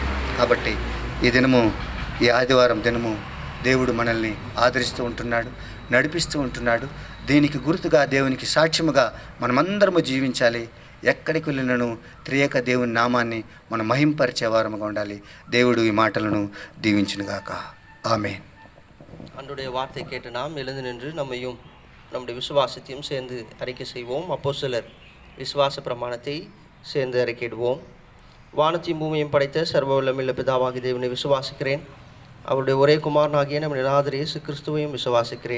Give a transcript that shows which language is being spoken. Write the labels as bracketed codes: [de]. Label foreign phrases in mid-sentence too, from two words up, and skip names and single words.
[te] కాబట్టి ఈ దినము, ఈ ఆదివారం దినము దేవుడు మనల్ని ఆదరిస్తూ ఉంటున్నాడు, నడిపిస్తూ ఉంటున్నాడు. దీనికి గుర్తుగా దేవునికి సాక్ష్యముగా మనమందరము జీవించాలి. ఎక్కడికి వెళ్ళినను త్రియేక దేవుని నామాన్ని మనం మహింపరిచే వారముగా ఉండాలి. దేవుడు ఈ మాటలను దీవించునుగాక. [ta] ஆமென். அன்றைய வார்த்தை கேட்டு நாம் எழுந்து நின்று நம்மையும் நம்முடைய விசுவாசத்தையும் சேர்ந்து அறிக்கை செய்வோம். அப்போஸ்தலர் விசுவாச பிரமாணத்தை சேர்ந்து அறிக்கையிடுவோம். வானத்தையும் பூமியையும் படைத்த சர்வ வல்லமையுள்ள பிதாவாகிய தேவனை விசுவாசிக்கிறேன். அவருடைய ஒரே குமாரனாகிய நம்ம நிராதர் இயேசு கிறிஸ்துவையும் விசுவாசிக்கிறேன்.